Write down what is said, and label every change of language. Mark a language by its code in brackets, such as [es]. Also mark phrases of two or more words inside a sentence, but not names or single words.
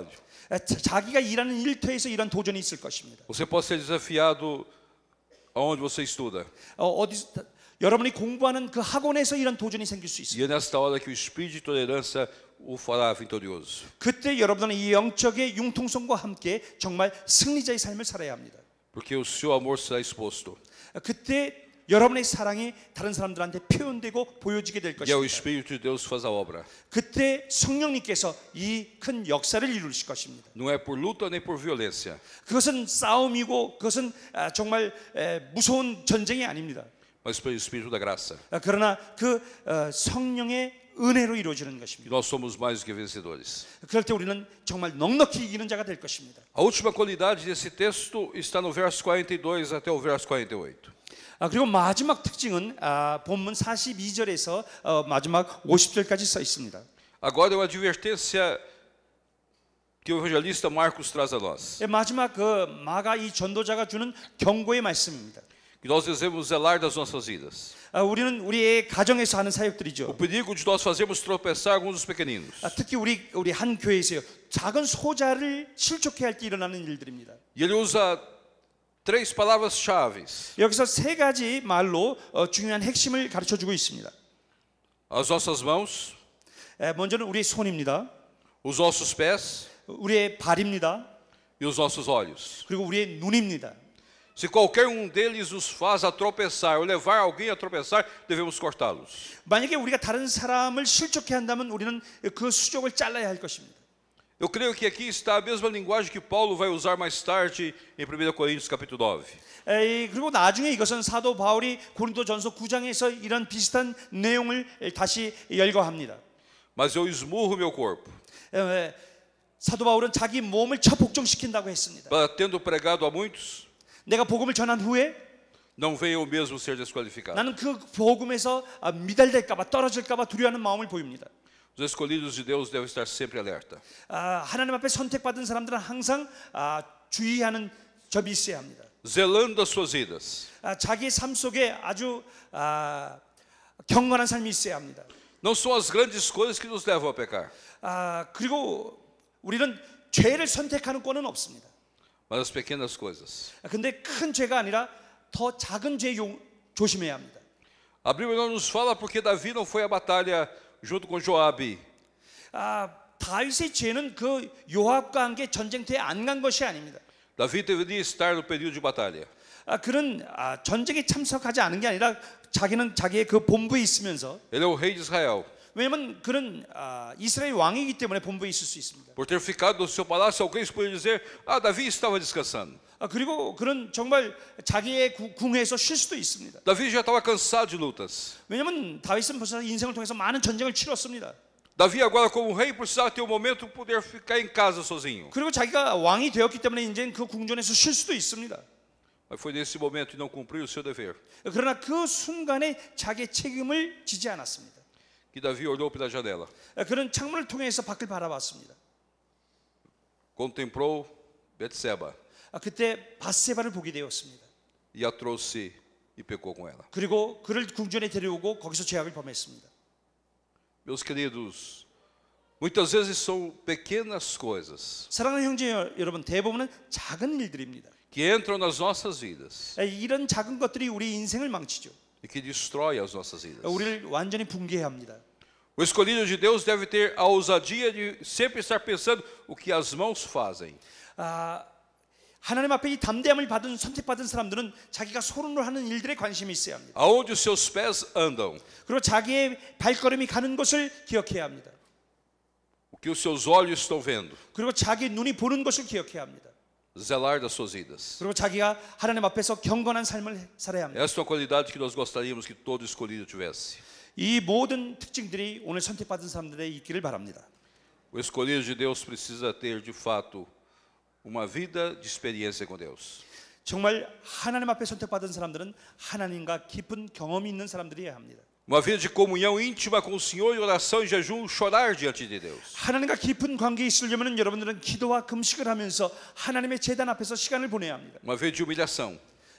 [ko] 자기가 일하는 일터에서 이런 도전이 있을 것입니다. [pt] Você pode ser desafiado aonde você estuda. [ko] 여러분이 공부하는 그 학원에서 이런 도전이 생길 수 있습니다. [pt] E é nesta hora que o espírito de tolerância o fará vitorioso. [ko] 그때 여러분은 이 영적의 융통성과 함께 정말 승리자의 삶을 살아야 합니다. [pt] Porque o seu amor será exposto. [ko] 그때 여러분의 사랑이 다른 사람들한테 표현되고 보여지게 될 [pt] E é o [ko] 것입니다. [pt] Espírito de Deus que faz a obra. [ko] 그때 성령님께서 이 큰 역사를 이루실 것입니다. [pt] Não é por luta nem por violência, [ko] 그것은 싸움이고 그것은 정말 무서운 전쟁이 아닙니다. [pt] mas pelo Espírito da graça. [ko] 그러나 그 성령의 은혜로 이루어지는 [pt] E [ko] 것입니다. [pt] nós somos mais do que vencedores. [ko] 그럴 때 우리는 정말 넉넉히 이기는 자가 될 것입니다. [pt] A última qualidade desse texto está no verso 42 até o verso 48. [ko] 그리고 마지막 특징은 본문 42절에서 마지막 50절까지 써 있습니다. [pt] Agora é uma advertência que o evangelista Marcos traz a nós. [ko] 마지막 그 마가 이 전도자가 주는 경고의 말씀입니다. [pt] Que nós devemos zelar das nossas vidas. [ko] 우리는 우리의 가정에서 하는 [pt] O [ko] 사역들이죠. [pt] perigo de nós fazermos tropeçar alguns dos pequeninos. [ko] 특히 우리 한 교회에서요. 작은 소자를 실족해 할 때 일어나는 일들입니다. [pt] E ele usa três palavras-chave: [ko] 여기서 세 가지 말로 중요한 핵심을 가르쳐 주고 있습니다. [pt] as nossas mãos, [ko] 먼저는 우리의 손입니다. [pt] os nossos pés [ko] 우리의 발입니다. [pt] e os nossos olhos. [ko] 그리고 우리의 눈입니다. [pt] Se qualquer um deles nos faz a tropeçar ou levar alguém a tropeçar, devemos cortá-los. [ko] 만약에 우리가 다른 사람을 실족해 한다면 우리는 그 수족을 잘라야 할 것입니다. [pt] Eu creio que aqui está a mesma linguagem que Paulo vai usar mais tarde em 1 Coríntios capítulo 9. [ko] 그리고 나중에 이것은 사도 바울이 고린도전서 9장에서 이런 비슷한 내용을 다시 열거합니다. [pt] Mas eu esmurro meu corpo, [ko] 사도 바울은 자기 몸을 처복종시킨다고 했습니다. [pt] para tendo pregado a muitos, [ko] 내가 복음을 전한 후에 [pt] não venha eu mesmo ser desqualificado. [ko] 나는 그 복음에서 미달될까봐 떨어질까봐 두려워하는 마음을 보입니다. [pt] Os escolhidos de Deus devem estar sempre alerta. [ko] 하나님 앞에 선택받은 사람들은 항상 주의하는 점이 있어야 합니다. [pt] Zelando das suas vidas. [ko] 자기의 삶 속에 아주 경건한 삶이 있어야 합니다. [pt] Não são as grandes coisas que nos levam a pecar, [ko] 그리고 우리는 죄를 선택하는 권은 없습니다. [pt] mas as pequenas coisas. [ko] 근데 큰 죄가 아니라 더 작은 죄 조심해야 합니다. [pt] A Bíblia não nos fala porque Davi não foi à batalha junto com Joabe. [ko] 다윗의 죄는 그 요압과 함께 전쟁터에 안 간 것이 아닙니다. [pt] Davi deveria estar no período de batalha. [ko] 그는 전쟁에 참석하지 않은 게 아니라 자기는 자기의 그 본부에 있으면서 [pt] Ele é o rei de Israel. [ko] 왜냐면 그는 이스라엘 왕이기 때문에 본부에 있을 수 있습니다. [pt] Por ter ficado no seu palácio, alguém poderia dizer: Davi estava descansando. [ko] 그리고 그는 정말 자기의 궁에서 쉴 수도 있습니다. [pt] Davi já estava cansado de lutas. [ko] 왜냐면 다윗은 벌써 인생을 통해서 많은 전쟁을 치렀습니다. [pt] Davi agora como rei precisava ter um momento de poder ficar em casa sozinho. [ko] 그리고 자기가 왕이 되었기 때문에 이제 그 궁전에서 쉴 수도 있습니다. [pt] Mas foi nesse momento de não cumprir o seu dever [ko] 그러나 그 순간에 자기의 책임을 지지 않았습니다. [pt] que Davi olhou pela janela, [ko] 그는 창문을 통해서 밖을 바라봤습니다. [pt] contemplou Betseba [ko] 그때 밧세바를 보게 되었습니다. [pt] e a trouxe e pecou com ela. [ko] 그리고 그를 궁전에 데려오고 거기서 죄악을 범했습니다. [pt] Meus queridos, muitas vezes são pequenas coisas [ko] 사랑하는 형제 여러분, 대부분은 작은 일들입니다. [pt] que entram nas nossas vidas [ko] 이런 작은 것들이 우리 인생을 망치죠. [pt] e que destrói as nossas vidas. [ko] 우리를 완전히 붕괴해 합니다. [pt] O escolhido de Deus deve ter a ousadia de sempre estar pensando o que as mãos fazem. [ko] 하나님 앞에 이 담대함을 받은 선택받은 사람들은 자기가 손으로 하는 일들에 관심이 있어야 합니다. [pt] Aonde os seus pés andam, [ko] 그리고 자기의 발걸음이 가는 것을 기억해야 합니다. [pt] o que os seus olhos estão vendo, [ko] 그리고 자기 눈이 보는 것을 기억해야 합니다. [pt] zelar das suas vidas. [ko] 그리고 자기가 하나님 앞에서 경건한 삶을 살아야 합니다. [pt] Essa é uma qualidade que nós gostaríamos que todo escolhido tivesse. [ko] 이 모든 특징들이 오늘 선택받은 사람들의 있기를 바랍니다. [pt] O escolhido de Deus precisa ter, de fato, uma vida de experiência com Deus. [ko] 정말 하나님 앞에 선택받은 사람들은 하나님과 깊은 경험이 있는 사람들이어야 합니다. [pt] Uma vida de comunhão íntima com o Senhor, e oração e jejum, chorar diante de Deus. [ko] 하나님과 깊은 관계에 있으려면 여러분들은 기도와 금식을 하면서 하나님의 제단 앞에서 시간을 보내야 합니다. [pt] Uma vida de humilhação.